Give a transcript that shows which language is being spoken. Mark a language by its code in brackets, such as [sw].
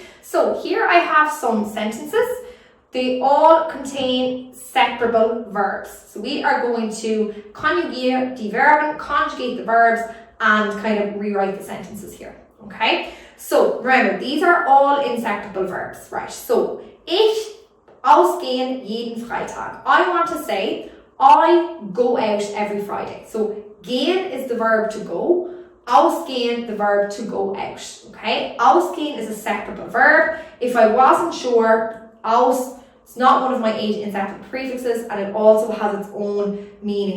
[en] So here I have some sentences. They all contain separable verbs. So we are going to conjugiere die Verben, conjugate the verbs, and kind of rewrite the sentences here, okay? So remember, these are all inseparable verbs, right? [de] So, ich ausgehen jeden Freitag. [en] I want to say, I go out every Friday. So gehen is the verb to go, ausgehen the verb to go out, okay? Ausgehen is a separable verb. If I wasn't sure, It's not one of my 8 inseparable prefixes, and it also has its own meaning.